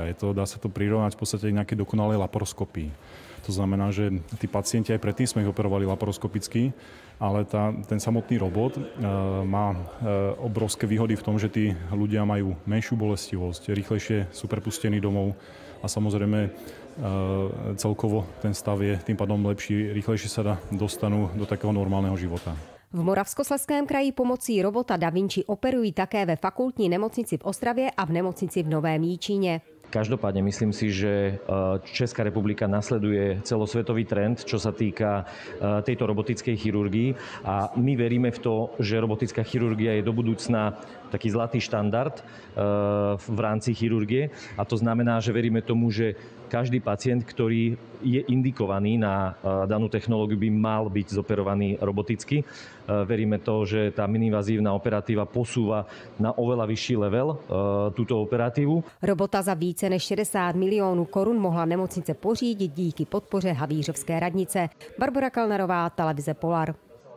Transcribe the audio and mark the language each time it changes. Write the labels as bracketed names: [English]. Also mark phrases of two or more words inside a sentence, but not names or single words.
[Slovak] Dá sa to prirovnať v podstate nejakej dokonalej laparoskopii. To znamená, že tí pacienti aj predtým sme ich operovali laparoskopicky, ale ten samotný robot má obrovské výhody v tom, že tí ľudia majú menšiu bolestivosť, rýchlejšie sú prepustení domov a samozrejme celkovo ten stav je tým pádom lepší, rýchlejšie sa dostanú do takého normálneho života. [Czech] V Moravskoslezském kraji pomocí robota Da Vinci operují také ve fakultní nemocnici v Ostravě a v nemocnici v Novém Jičíně. [Slovak] Každopádne myslím si, že Česká republika nasleduje celosvetový trend, čo sa týka tejto robotickej chirurgii a my veríme v to, že robotická chirurgia je do budúcna taký zlatý štandard v rámci chirurgie a to znamená, že veríme tomu, že každý pacient, ktorý je indikovaný na danú technológiu, by mal byť zoperovaný roboticky. Veríme to, že tá miniinvazívna operatíva posúva na oveľa vyšší level túto operatívu. [Czech] Robota za více než 60 milionů korun mohla nemocnice pořídit díky podpoře Havířovské radnice. Barbora Kalnerová, televize Polar.